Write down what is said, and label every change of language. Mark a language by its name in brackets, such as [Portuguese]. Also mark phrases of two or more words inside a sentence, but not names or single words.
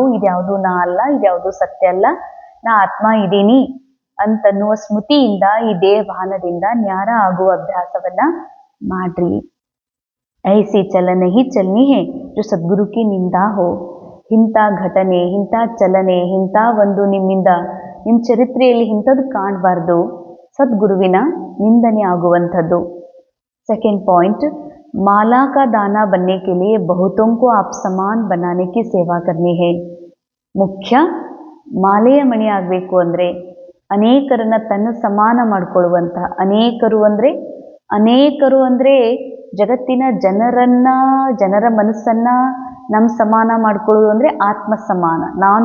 [Kannada] ಇದ್ಯಾವುದು ನಾ ಅಲ್ಲ, ಇದ್ಯಾವುದು ಸತ್ಯ ಅಲ್ಲ, ನಾ ಆತ್ಮ ಇದ್ದೀನಿ ಅಂತನ್ನುವ ಸ್ಮೃತಿಯಿಂದ, ಈ ದೇಹ ಭಾನದಿಂದ ನ್ಯಾರ ಆಗುವ ಅಭ್ಯಾಸವನ್ನ ಮಾಡ್ರಿ. [Hindi] ऐसी चलन ही चलनी है जो सद्गुरु की निंदा हो. [Kannada] ಇಂಥ ಘಟನೆ, ಇಂಥ ಚಲನೆ, ಇಂಥ ಒಂದು ನಿಮ್ಮ ಚರಿತ್ರೆಯಲ್ಲಿ ಇಂಥದ್ದು ಕಾಣಬಾರ್ದು, ಸದ್ಗುರುವಿನ ನಿಂದನೆ ಆಗುವಂಥದ್ದು. [English] second point, [Hindi] माला का दाना बनने के लिए बहुतों को आप समान बनाने की सेवा करनी है. [Kannada] ಮುಖ್ಯ, ಮಾಲೆಯ ಮಣಿ ಆಗಬೇಕು ಅಂದರೆ ಅನೇಕರನ್ನ ತನ್ನ ಸಮಾನ ಮಾಡಿಕೊಳ್ಳುವಂಥ, ಅನೇಕರು ಅಂದರೆ ಜಗತ್ತಿನ ಜನರ ಮನಸ್ಸನ್ನು ನಮ್ಮ ಸಮಾನ ಮಾಡ್ಕೊಳ್ಳೋದು ಅಂದರೆ ಆತ್ಮ ಸಮಾನ.